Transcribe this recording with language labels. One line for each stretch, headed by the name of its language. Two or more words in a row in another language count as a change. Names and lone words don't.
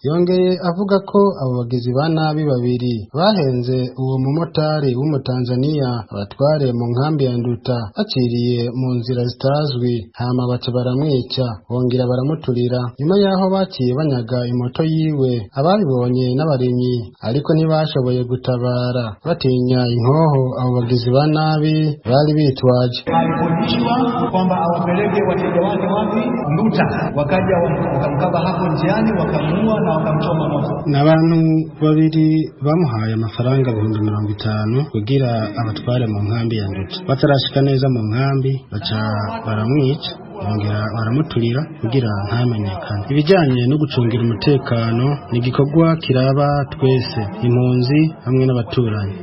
Rundi: Yongeye avuga ko abo bagizi ba nabi babiri bahenze uwo mumotari w'umutanzania abatware mu nkambi ya Nduta baciriye mu nzira zitazwi, hama baca baramwica, bongera baramuturira. Nyuma yaho baciye banyaga imoto yiwe, ababibonye n'abarimyi, ariko ntibashoboye gutabara, batinya inkoho abo bagizi ba nabi bari bitwaje.
Swahili: Alikodishwa kwamba awapeleke wateja wake wapi? Nduta. Wakaja wakamkaba hapo njiani, wakamuua na wakamchoma moto.
Rundi: Ni abantu babiri bamuhaye amafaranga ibihumbi mirongo itanu kugira abatware mu nkambi ya Nduta. Batarashika neza mu nkambi, baca baramwica, bongera baramuturira kugira ntamenyekane. Ibijyanye no gucungira umutekano ni igikorwa kiraba twese, impunzi hamwe n'abaturanyi.